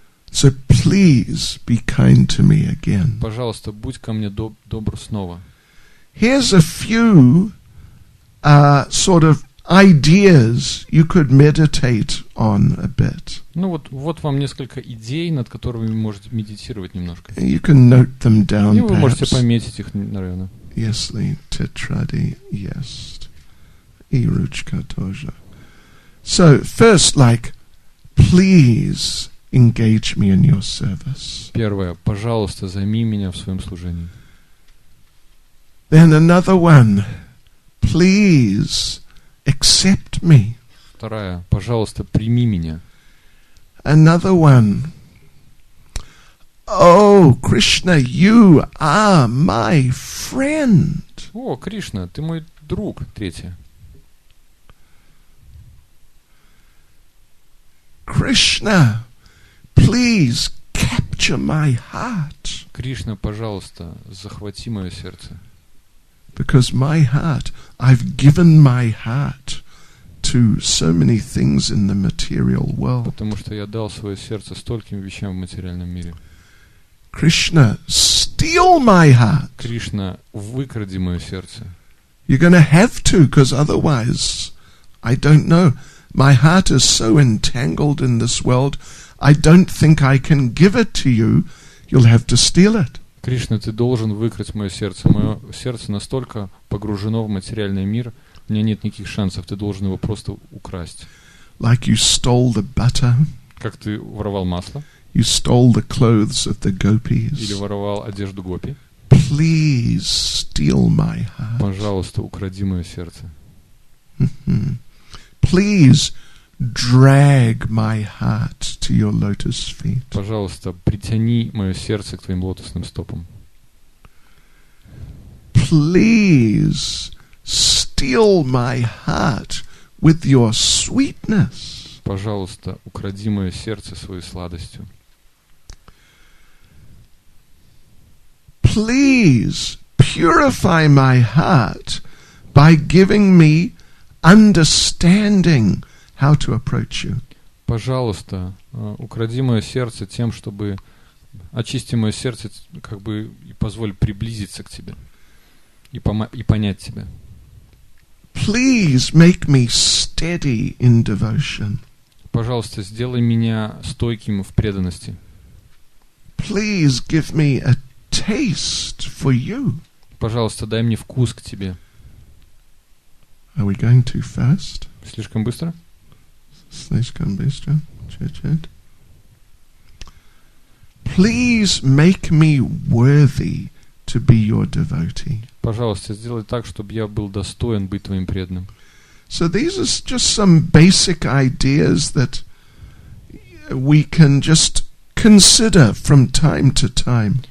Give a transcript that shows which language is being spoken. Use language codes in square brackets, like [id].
[en] So please be kind to me again. [ru] Пожалуйста, будь ко мне добр снова. [en] Here's a few sort of ideas you could meditate on a bit. [ru] Ну вот вам несколько идей, над которыми вы можете медитировать немножко. [en] You can note them down. [ru] И вы можете [en] perhaps. [ru] пометить их, наверное. Если тетрады есть, и ручка тоже. [en] So first, like, please engage me in your service. [ru] Первое, пожалуйста, займи меня в своем служении. [en] Then another one, please accept me. [ru] Вторая, пожалуйста, прими меня. [en] Another one, oh, Krishna, you are my friend. [ru] О, Кришна, ты мой друг. Третье. [en] Krishna, please capture my heart. [ru] Кришна, пожалуйста, захвати мое сердце. [en] Because my heart, I've given my heart to so many things in the material world. [ru] Потому что я дал свое сердце стольким вещам в материальном мире. [en] Krishna, steal my heart. [ru] Кришна, выкради мое сердце. [en] You're going to have to, because otherwise, I don't know. My heart is so entangled in this world, I don't think I can give it to you. You'll have to steal it. [ru] Кришна, ты должен выкрасть мое сердце. Мое сердце настолько погружено в материальный мир, у меня нет никаких шансов, ты должен его просто украсть. [en] Like you stole the butter. [ru] Как ты воровал масло. [en] You stole the clothes of the gopis. [ru] Или воровал одежду гопи. [en] Please steal my heart. [ru] Пожалуйста, укради мое сердце. [en] Please drag my heart to your lotus feet. [ru] Пожалуйста, притяни мое сердце к твоим лотосным стопам. [en] Please steal my heart with your sweetness. [ru] Пожалуйста, укради мое сердце своей сладостью. [en] Please purify my heart by giving me understanding how to approach you. [ru] Пожалуйста, укради мое сердце тем, чтобы очисти мое сердце, как бы и позволь приблизиться к тебе и понять тебя. [en] Please make me steady in devotion. [ru] Пожалуйста, сделай меня стойким в преданности. [en] Please give me a taste for you. [ru] Пожалуйста, дай мне вкус к тебе. [en] Are we going too fast? [ru] Слишком быстро? Слишком быстро. Чуть-чуть. [en] Please make me worthy to be your devotee. [ru] Пожалуйста, сделай так, чтобы я был достоин быть твоим преданным. [en] So these are just some basic ideas that we can just consider from time to time.